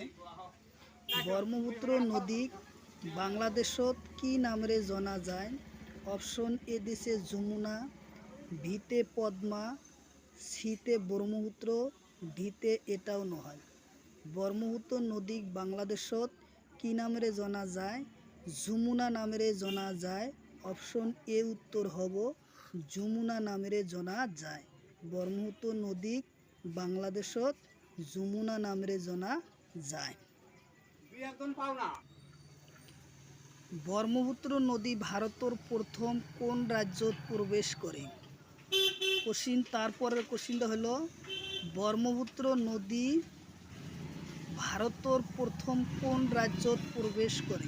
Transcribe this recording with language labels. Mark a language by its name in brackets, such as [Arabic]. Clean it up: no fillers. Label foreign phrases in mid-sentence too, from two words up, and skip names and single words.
[Assamese] ব্রহ্মপুত্র নদী বাংলাদেশত কি নামেৰে জনা যায়? অপশন এ দিছে যমুনা, ভিতে পদ্মা, সিতে ব্রহ্মপুত্র, ডিতে এটাও নহয়। ব্রহ্মপুত্র নদী বাংলাদেশত কি নামেৰে জনা যায়? যমুনা নামেৰে জনা যায়। অপশন এ উত্তর হব যমুনা নামেৰে জনা যায়। ব্রহ্মপুত্র নদী বাংলাদেশত যমুনা নামেৰে জনা যায়। ব্রহ্মপুত্র নদী ভারতের প্রথম কোন রাজ্যত প্রবেশ করে? কোশ্চিন তারপরের কোশ্চিনটা হলো ব্রহ্মপুত্র নদী ভারতের প্রথম কোন রাজ্যত প্রবেশ করে?